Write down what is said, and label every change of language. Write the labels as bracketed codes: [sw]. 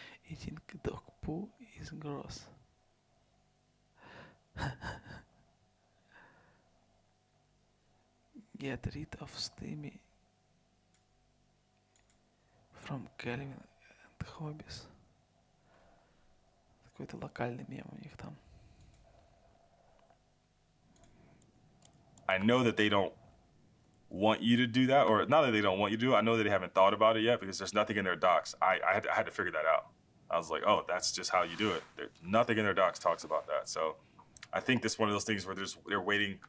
[en] Eating dog poo is gross. Get rid of Steamy from Kelvin and Hobbies. [ru] Какой-то локальный мем у них там. [en] I know that they don't want you to do that, or not that they don't want you to do it. I know that they haven't thought about it yet because there's nothing in their docs. I had to figure that out. I was like, oh, that's just how you do it. There's nothing in their docs talks about that. So I think this is one of those things where they're waiting.